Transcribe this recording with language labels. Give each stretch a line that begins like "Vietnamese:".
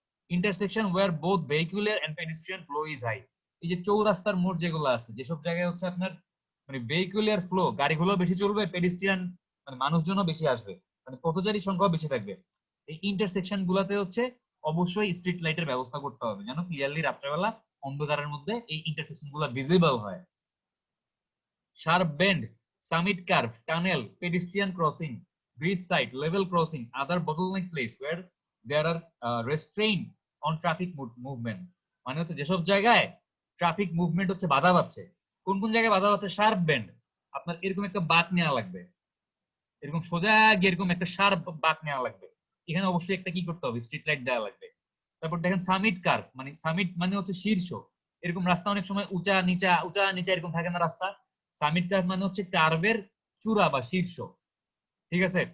English: intersection where both vehicular and pedestrian flow is high,
Bangla: এই যে চৌরাস্তার মোড় যেগুলো আছে, যেসব জায়গায় হচ্ছে আপনার মানে ভেহিকুলার ফ্লো গাড়িগুলো বেশি চলবে, পেডিস্ট্রিয়ান মানে মানুষজনও বেশি আসবে, মানে পথচারী সংখ্যাও বেশি থাকবে, এই ইন্টারসেকশন গুলাতে হচ্ছে অবশ্যই স্ট্রিট লাইটের ব্যবস্থা করতে হবে যেন ক্লিয়ারলি রাত্রেবেলা অন্ধকারের মধ্যে এই ইন্টারসেকশন গুলা ভিজিবল হয়।
English: sharp bend, summit curve, tunnel, pedestrian crossing, bridge side, level crossing, other bottleneck place where there are restraint on traffic movement,
Bangla: মানে হচ্ছে যেসব জায়গায় ট্রাফিক মুভমেন্ট হচ্ছে বাধা পাচ্ছে। কোন কোন জায়গায় বাধা পাচ্ছে? শার্প বেন্ড, আপনার এরকম একটা বাঁক নেওয়া লাগবে, এরকম সোজা গিয়ে এরকম একটা শার্প বাঁক নেওয়া লাগবে, এখানে অবশ্যই একটা কি করতে হবে, স্ট্রিট লাইট দেওয়া লাগবে। তারপর দেখেন সামিট কার্ভ, মানে সামিট মানে হচ্ছে শীর্ষ, এরকম রাস্তা অনেক সময় উঁচা নিচা এরকম থাকে না রাস্তা, সামিট কার্ভ মানে হচ্ছে কার্ভের চূড়া বা শীর্ষ। ঠিক আছে?